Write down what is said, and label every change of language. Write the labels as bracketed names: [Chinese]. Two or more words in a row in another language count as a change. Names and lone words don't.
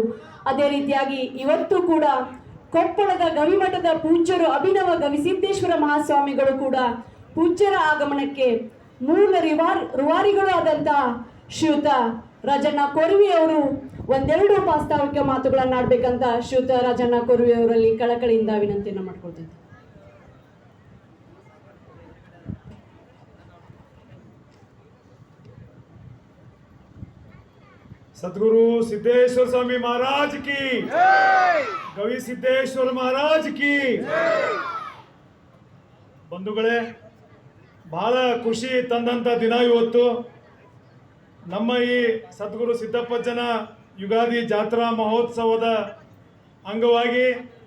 [Kannada] ಅದೇ ರೀತಿಯಾಗಿ ಇವತ್ತು ಕೂಡ ಕೊಪ್ಪಳದ ಗವಿಮಠದ ಪೂಜ್ಯರು ಅಭಿನವ ಗವಿಸಿದ್ದೇಶ್ವರ ಮಹಾಸ್ವಾಮಿಗಳು ಕೂಡ ಪೂಜ್ಯರ ಆಗಮನಕ್ಕೆ ಮೂಲ ರೂವಾರಿಗಳು ಆದಂತಹ ಶ್ರೀಯುತ ರಾಜಣ್ಣ ಕೊರ್ವಿ ಅವರು ಒಂದೆರಡು ಪ್ರಾಸ್ತಾವಿಕ ಮಾತುಗಳನ್ನು ಆಡ್ಬೇಕಂತ ಶ್ರೀಯುತ ರಾಜಣ್ಣ ಕೊರ್ವಿ ಅವರಲ್ಲಿ ಕಳಕಳಿಯಿಂದ ವಿನಂತಿಯನ್ನು ಮಾಡ್ಕೊಳ್ತಿದ್ದೆ. [Hindi] सदगुरु सिद्धेश्वर स्वामी महाराज की, गवी सिद्धेश्वर महाराज की. [Kannada] ಬಂಧುಗಳೇ, ಬಹಳ ಖುಷಿ ತಂದಂಥ ದಿನ ಇವತ್ತು. ನಮ್ಮ ಈ ಸದ್ಗುರು ಸಿದ್ದಪ್ಪಜ್ಜನ ಯುಗಾದಿ ಜಾತ್ರಾ ಮಹೋತ್ಸವದ ಅಂಗವಾಗಿ